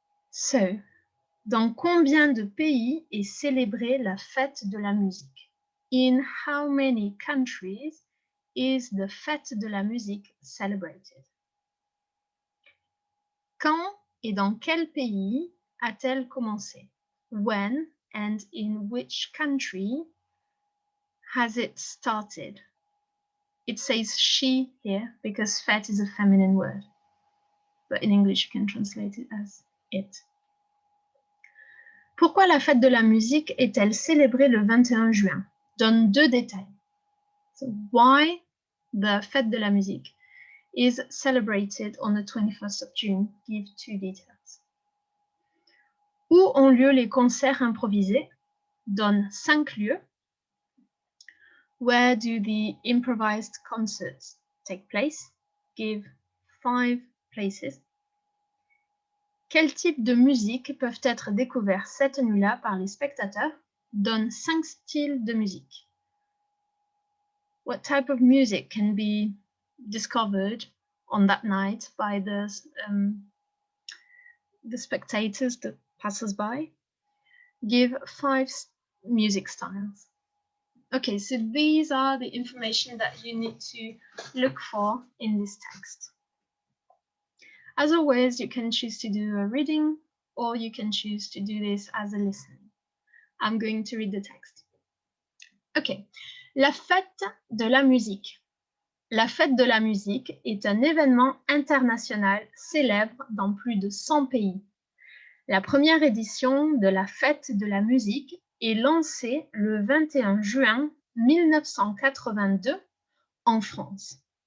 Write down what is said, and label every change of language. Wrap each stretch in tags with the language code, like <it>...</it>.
<fr>So, dans combien de pays est célébrée la fête de la musique?</fr> <en>In how many countries is the fête de la musique celebrated?</en> <fr>Quand et dans quel pays a-t-elle commencé?</fr> <en>When and in which country has it started? It says she here because fête is a feminine word, but in English you can translate it as it.</en> <fr>Pourquoi la fête de la musique est-elle célébrée le 21 juin? Donne 2 détails.</fr> <en>So why the fête de la musique is celebrated on the 21st of June? Give 2 details.</en> <fr>Où ont lieu les concerts improvisés? Donne 5 lieux.</fr> <en>Where do the improvised concerts take place? Give 5 places.</en> <fr>Quels types de musique peuvent être découverts cette nuit-là par les spectateurs? Donne 5 styles de musique.</fr> <en>What type of music can be discovered on that night by the the spectators, the passers-by, give 5 music styles. Okay, so these are the information that you need to look for in this text. As always, you can choose to do a reading or you can choose to do this as a listening. I'm going to read the text. Okay,</en> <fr>la fête de la musique. La fête de la musique est un événement international célèbre dans plus de 100 pays. La première édition de la fête de la musique est lancée le 21 juin 1982 en France.</fr>